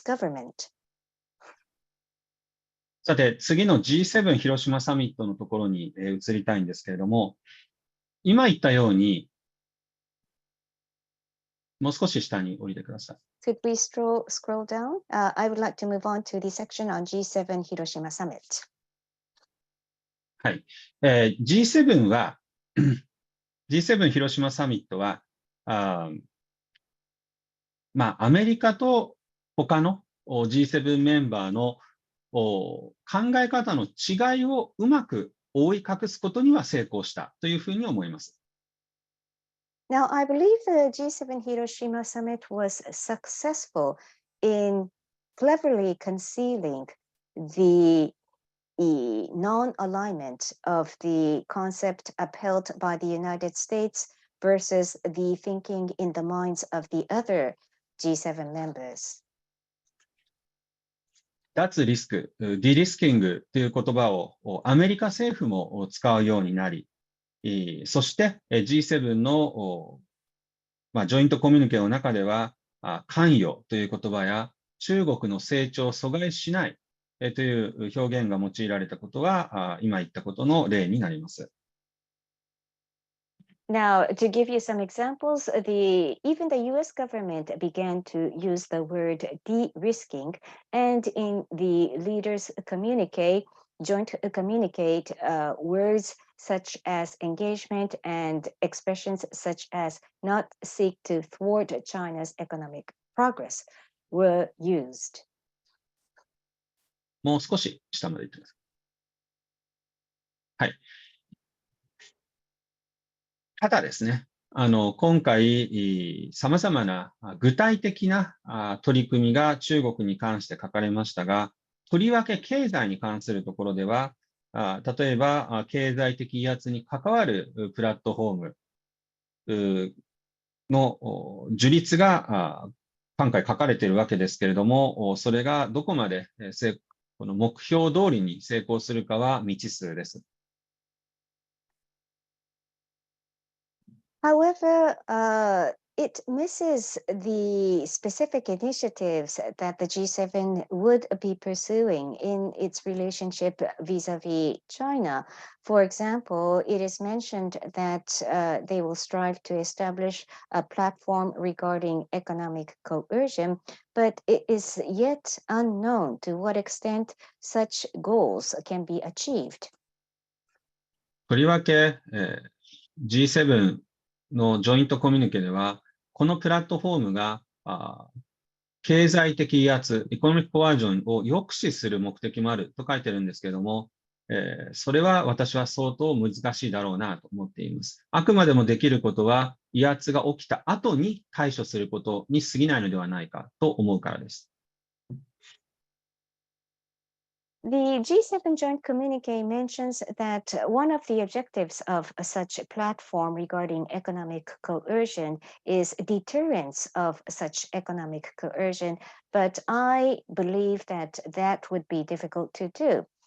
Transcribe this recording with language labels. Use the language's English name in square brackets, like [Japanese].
[English] government. [Japanese] さて、次の G7 広島サミットのところに移りたいんですけれども、今言ったように、もう少し下に降りてください。 [English] Could we scroll down? I would like to move on to the section on G7 Hiroshima Summit. [Japanese] はい。 G7 は、G7 広島サミットは、アメリカと他の G7 メンバーの考え方の違いをうまく覆い隠すことには成功したというふうに思います。 [English] Now, I believe the G7 Hiroshima Summit was successful in cleverly concealing the non-alignment of the concept upheld by the United States versus the thinking in the minds of the other G7 members. [Japanese] 脱リスク、ディリスキングという言葉をアメリカ政府も使うようになり、そして G7 のジョイントコミュニケの中では関与という言葉や中国の成長を阻害しないという表現が用いられたことが今言ったことの例になります。 [English] Now, to give you some examples, even the U.S. government began to use the word de-risking, and in the leaders' joint communicate, words such as engagement and expressions such as not seek to thwart China's economic progress were used. [Japanese] もう少し下まで行ってください。はい。ただですね、今回、様々な具体的な取り組みが中国に関して書かれましたが、とりわけ経済に関するところでは、例えば経済的威圧に関わるプラットフォームの樹立が今回書かれているわけですけれども、それがどこまでこの目標通りに成功するかは未知数です。 [English] However, it misses the specific initiatives that the G7 would be pursuing in its relationship vis-a-vis China. For example, it is mentioned that they will strive to establish a platform regarding economic coercion, but it is yet unknown to what extent such goals can be achieved. [Japanese] とりわけ、G7のジョイントコミュニケでは、このプラットフォームが経済的威圧、エコノミックコアージョンを抑止する目的もあると書いてるんですけれども、それは私は相当難しいだろうなと思っています。あくまでもできることは、威圧が起きた後に対処することに過ぎないのではないかと思うからです。 [English] The G7 joint communique mentions that one of the objectives of such a platform regarding economic coercion is deterrence of such economic coercion, but I believe that that would be difficult to do.